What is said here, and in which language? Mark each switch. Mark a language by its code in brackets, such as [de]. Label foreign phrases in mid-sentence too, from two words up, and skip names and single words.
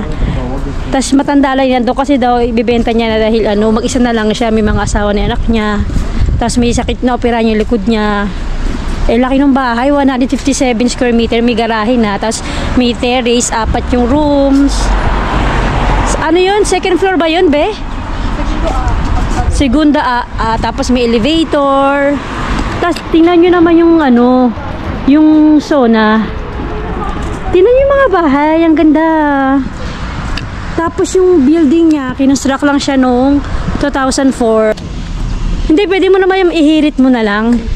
[tl] Tapos matanda lang yan doon kasi daw ibibenta niya na dahil ano, mag-isa na lang siya, may mga asawa na anak niya. Tapos may sakit na operahan yung likod niya. Eh laki ng bahay, 157 [en] square meter, [tl] may garahe na. Tapos may terrace, 4 yung rooms. Ano yun? Second floor ba yun, be? Segunda A. Tapos may elevator. Tapos tingnan nyo naman yung ano, yung sauna. Tingnan nyo yung mga bahay, ang ganda. Tapos yung building niya, kinonstruct lang siya noong 2004. Hindi, pwede mo naman yung ihirit mo na lang.